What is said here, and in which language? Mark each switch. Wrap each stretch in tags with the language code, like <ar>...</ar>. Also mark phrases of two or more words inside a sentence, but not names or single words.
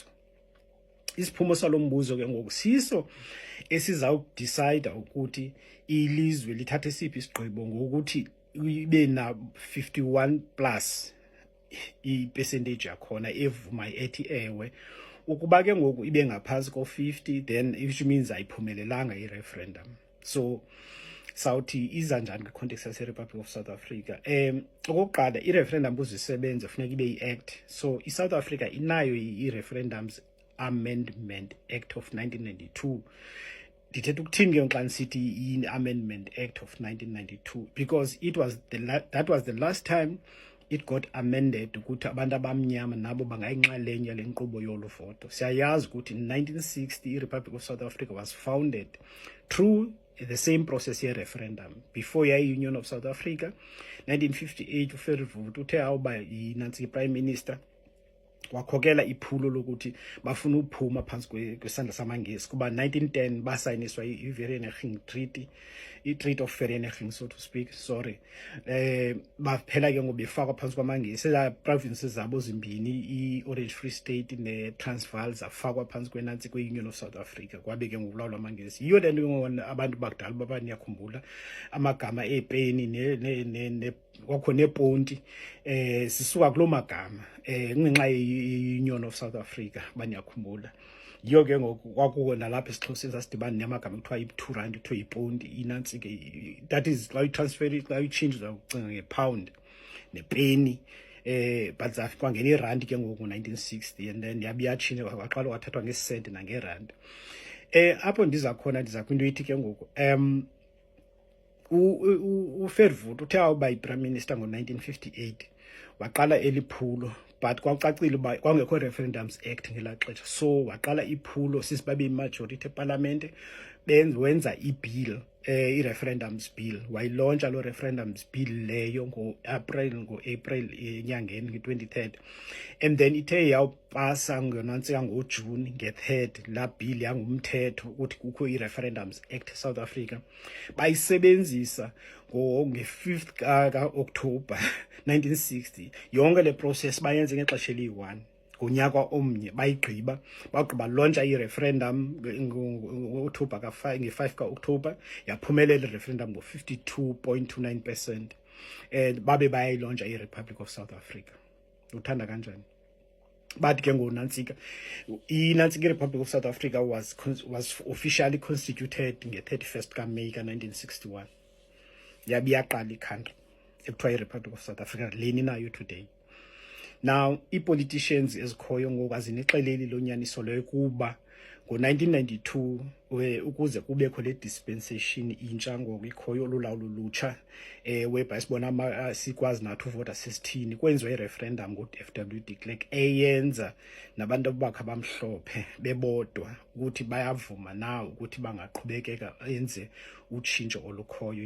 <xh>Isiphumo salo mbuzo ke ngoku siso esizawudicide ukuthi ilizwe lithathe siphi isigqibo ngokuthi ibe na 51 plus i-percentage yakhona evuma ethi ewe. Ukuba ke ngoku ibe ngaphantsi ko-50,</xh> <en>then which means</en> <xh>ayiphumelelanga i-referendum. So sawuthi iza njani kwi-context yase-Republic of South Africa? Okokuqala, i-referendum ukuze isebenze funeka ibe yi-act. So i-South Africa inayo i-Referendums Amendment Act of 1992. Ndithetha ukuthini ke xa ndisithi i-Amendment Act of 1992,</xh> <en>because that was the last time it got amended</en> <xh>ukuthi abantu abamnyama nabo bangayinxalenye le nkqubo yolu voto. Siyayazi ukuthi in 1960 i-Republic of South Africa</xh> <en>was founded through the same process</en> <xh>ye-referendum before yayi-Union of South Africa. 1958 uFervoet uthe awuba yinantsi i-prime minister wakhokela iphulo lokuthi bafuna uphuma phansi kwesandla samangesi kuba 1910 basayiniswa i-Vereeniging Treaty, i-Treaty of Vereeniging,</xh> <en>so to speak, sorry.</en> <xh>Baphela ke ngobefakwa phansi kwamangesi, la provinces zabo zimbini, i-Orange Free State ne-Transvaal, zafakwa phansi kwenantsi kwe-Union of South Africa, kwabe ke ngokulawulwa amangesi. Yiyo le nto abantu bakudala baba niyakhumbula amagama eepeni kwakho neponti sisuka kuloo magama ngenxa ye-Union of South Africa baniyakhumbula. Yiyo ke ngoku kwakuko nalapha esiXhoseni sasidibana namagama ekuthiwa yi-2 rand, kuthiwa yiponti inantsi ke,</xh> <en>that is</en> <xh>xa uyitransfer xa uyitshintshe uzakucinga ngepound nepeni. But kwangena irandi ke ngoku ngo-1960</xh> <en>and then</en> <xh>yatshintsha waqala wathathwa ngesisenti nangerandi. Apho ndiza kwinto ithi ke ngoku uFervoet uthe awuba yi-prime minister ngo-1958 waqala eliphulo, but kwacacile uba kwangekho referendums act ngelaa xesha, so waqala iphulo sisibabe imajority epalamente wenza ibill, i-referendums bill, wayilontsha loo referendums bill leyo ngo-April enyangeni nge-23rd,</xh> <en>and then</en> <xh>ithe yawupasa ngonantsika ngoJuni nge-3rd laa bill yangumthetho ukuthi kukho i-referendums act South Africa. Bayisebenzisa nge-5th ka-October 1960. Yonke le process bayenze ngexesha eliyi-1 ngonyaka omnye, bagqiba lontsha i-referendum ngo-October nge-5 ka-October, yaphumelela i-referendum ngo-52.29%. Babe bayayilontsha i-Republic of South Africa. Uthanda kanjani? But ke ngonantsika i-Republic of South Africa</xh> <en>was officially constituted</en> <xh>nge-31st ka-May ka-1961. Yabe yaqala i-country ekuthiwa i-Republic of South Africa leni nayo today. Now i-politicians ezikhoyo ngoku azinixeleli lo nyaniso leyo kuba ngo-1992 ukuze kubekho le dispensation intsha ngoku ikhoyo lulawulo lutsha whereby sibona sikwazi nathi uvota sesithini, kwenziwa i-referendum ngo-FW de Klerk eyenza nabantu bakhe abamhlophe bebodwa ukuthi bayavuma na ukuthi bangaqhubekeka enze utshintsho olukhoyo.</xh>